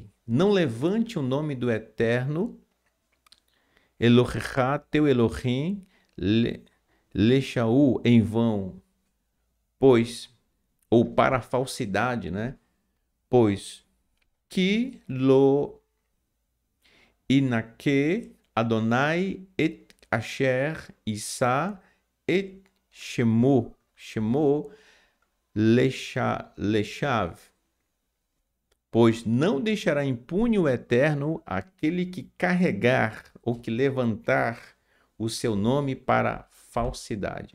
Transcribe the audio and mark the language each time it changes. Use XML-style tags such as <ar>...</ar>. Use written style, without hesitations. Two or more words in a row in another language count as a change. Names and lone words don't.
<pt>Não levante o nome do Eterno, Elohecha, teu Elohim, Leshau, em vão, pois, ou para a falsidade, né? Pois, que</pt> <he>לא ינקה יהוה את אשר ישא את שמו לשוא.</he> <pt>Pois não deixará impune o Eterno aquele que carregar ou que levantar o seu nome para falsidade.</pt>